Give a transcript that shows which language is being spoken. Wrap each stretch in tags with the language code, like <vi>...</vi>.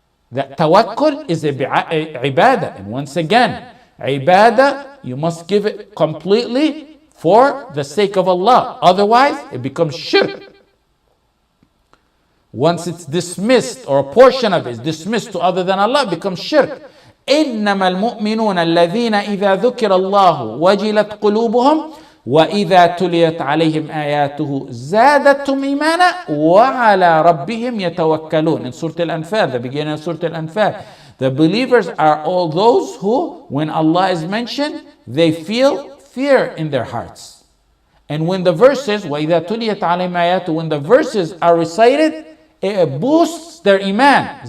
<en>That tawakkul is ibadah. And once again, ibadah, you must give it completely for the sake of Allah. Otherwise, it becomes shirk. Once it's dismissed, or a portion of it is dismissed to other than Allah, it becomes shirk.</en> <ar>إنما المؤمنون الذين إذا ذكر الله وجلت قلوبهم وإذا تليت عليهم آياته زادتهم إيمانا وعلى ربهم يتوكلون.</ar> <en>In Surah Al-Anfal, the beginning of Surah Al-Anfal, the believers are all those who, when Allah is mentioned, they feel fear in their hearts. And when the verses,</en> <ar>وَإِذَا تُلِيَتْ عَلَيْهِمْ آيَاتُهُ,</ar> <en>when the verses are recited, it boosts their iman.</en>